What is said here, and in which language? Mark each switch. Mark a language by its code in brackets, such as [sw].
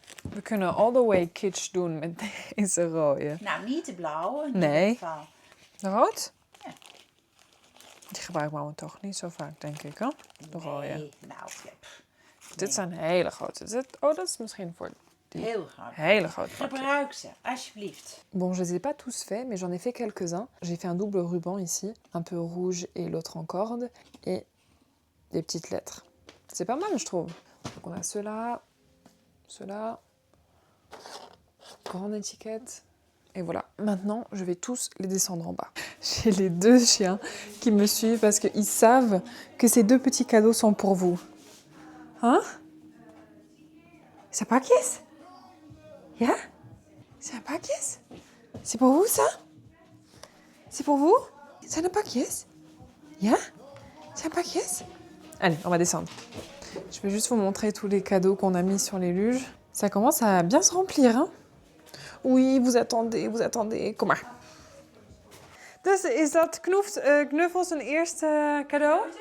[nl] We kunnen [en] all the way [nl] kitsch doen met deze rode. Nou, niet de blauwe. In Nee. ieder geval. Rood? Ja. Die gebruiken we toch niet zo vaak, denk ik, hè? De rode. Nee, nou, ja, Dit zijn hele grote. Oh, dat is misschien voor die heel groot. hele grote pakjes. Gebruik ze, alsjeblieft. [fr] Bon, je les ai pas tous faits, mais j'en ai fait quelques-uns. J'ai fait un double ruban ici, un peu rouge et l'autre en corde, et des petites lettres. C'est pas mal, je trouve. Donc on a ceux-là, ceux-là, grande étiquette, et voilà. Maintenant, je vais tous les descendre en bas. J'ai les 2 chiens qui me suivent parce qu'ils savent que ces 2 petits cadeaux sont pour vous. Hein? C'est pas pakjes? Ja? C'est un pakjes? C'est pour vous, ça? C'est pour vous? C'est un pakjes? Ja? C'est un pakjes? Allez, on va descendre. Je vais juste vous montrer tous les cadeaux qu'on a mis sur les luges. Ça commence à bien se remplir, hein? Oui, vous attendez. [nl] Kom maar. Dus is dat Knuffels een eerste cadeau?